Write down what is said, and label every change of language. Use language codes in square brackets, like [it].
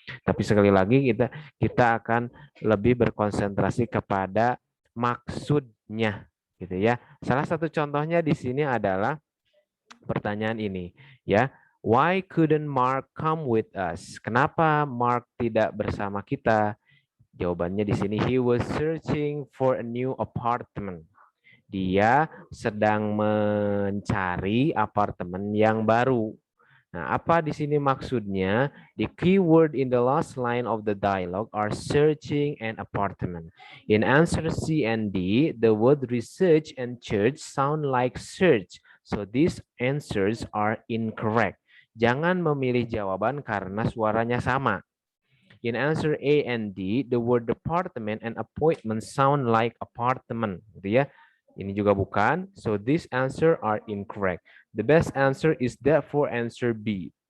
[id] Tapi sekali lagi kita akan lebih berkonsentrasi kepada maksudnya gitu ya. Salah satu contohnya di sini adalah pertanyaan ini ya. [en] Why couldn't Mark come with us? [id] Kenapa Mark tidak bersama kita? Jawabannya di sini, [en] he was searching for a new apartment. [id] Dia sedang mencari apartemen yang baru. Nah, apa di sini maksudnya? [en] The keyword in the last line of the dialogue are searching and apartment. In answer C and D, the word research and church sound like search. So these answers are incorrect. [id] Jangan memilih jawaban karena suaranya sama. [en] In answer A and D, the word department and appointment sound like apartment, [id] gitu ya. Ini juga bukan. [en] So this answer are incorrect. The best answer is therefore answer B.